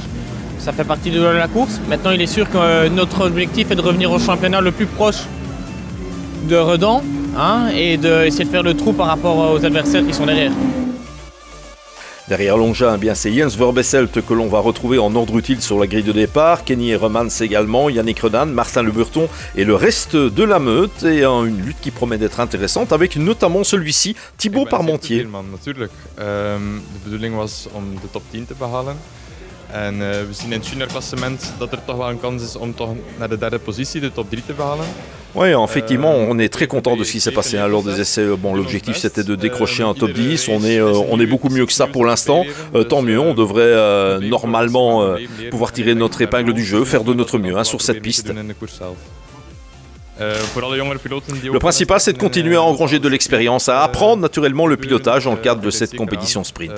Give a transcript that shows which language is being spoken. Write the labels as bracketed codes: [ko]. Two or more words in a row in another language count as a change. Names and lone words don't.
[fr] Ça fait partie de la course. Maintenant, il est sûr que notre objectif est de revenir au championnat le plus proche de Redant et d'essayer de faire le trou par rapport aux adversaires qui sont derrière. Derrière Longin, eh bien c'est Jens Verbesselt que l'on va retrouver en ordre utile sur la grille de départ. Kenny Hermans également, Yannick Redant, Martin Le Burton et le reste de la meute. Et une lutte qui promet d'être intéressante avec notamment celui-ci, Thibaut Parmentier. [nl] Natuurlijk. De bedoeling was om de top 10 te behalen. En we zien in het juniorklassement dat er toch wel een kans is om toch naar de derde positie, de top 3 te behalen. [fr] Oui, effectivement, on est très content de ce qui s'est passé lors des essais. Bon, l'objectif c'était de décrocher un top 10. On est beaucoup mieux que ça pour l'instant. Tant mieux, on devrait normalement pouvoir tirer notre épingle du jeu, faire de notre mieux sur cette piste. Le principal, c'est de continuer à engranger de l'expérience, à apprendre naturellement le pilotage dans le cadre de cette compétition sprint.